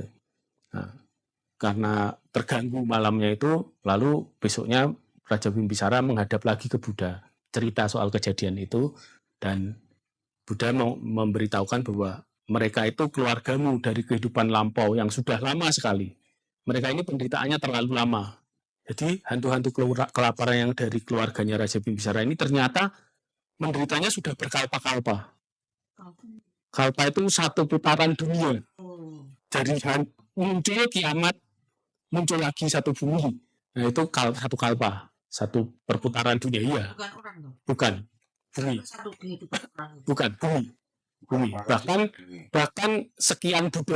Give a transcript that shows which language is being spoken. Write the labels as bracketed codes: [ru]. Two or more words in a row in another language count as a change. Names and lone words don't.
[id] Nah, karena terganggu malamnya itu, lalu besoknya Raja Bimbisara menghadap lagi ke Buddha, cerita soal kejadian itu, dan Buddha memberitahukan bahwa mereka itu keluargamu dari kehidupan lampau yang sudah lama sekali. Mereka ini penderitaannya terlalu lama. Jadi hantu-hantu kelaparan yang dari keluarganya Raja Bimbisara ini ternyata menderitanya sudah berkalpa-kalpa. Kalpa itu satu putaran dunia. Dari muncul kiamat, muncul lagi satu bumi. Nah itu satu kalpa, satu perputaran dunia. Iya. Bukan. Bumi. Bukan bumi. Bahkan sekian Buddha.